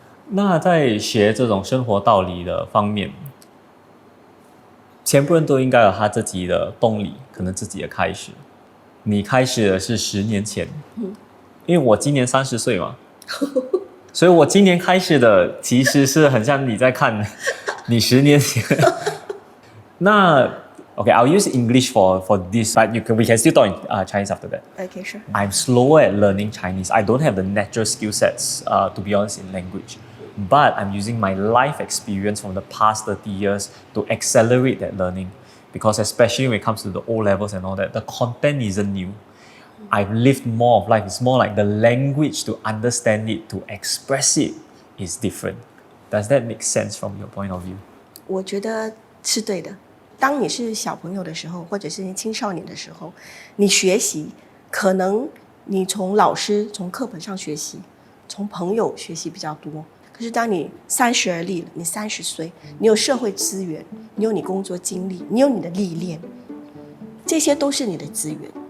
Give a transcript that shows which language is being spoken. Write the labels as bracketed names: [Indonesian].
[Chinese] 那在学这种生活道理的方面，全部人都应该有他自己的动力，可能自己的开始。你开始的是10年前，因为我今年30岁嘛，所以我今年开始的其实是很像你在看你10年前。 [English] 那Okay, I'll use English for this, but we can still talk in Chinese after that. Okay, sure. I'm slower at learning Chinese. I don't have the natural skill sets, to be honest, in language. But I'm using my life experience from the past 30 years to accelerate that learning. Because especially when it comes to the O levels and all that, the content isn't new. I've lived more of life. It's more like the language to understand it, to express it is different. Does that make sense from your point of view? [Chinese] 我觉得是对的。当你是小朋友的时候，或者是你青少年的时候，你学习可能你从老师、从课本上学习，从朋友学习比较多。可是当你30而立了，你30岁，你有社会资源，你有你工作经历，你有你的历练，这些都是你的资源。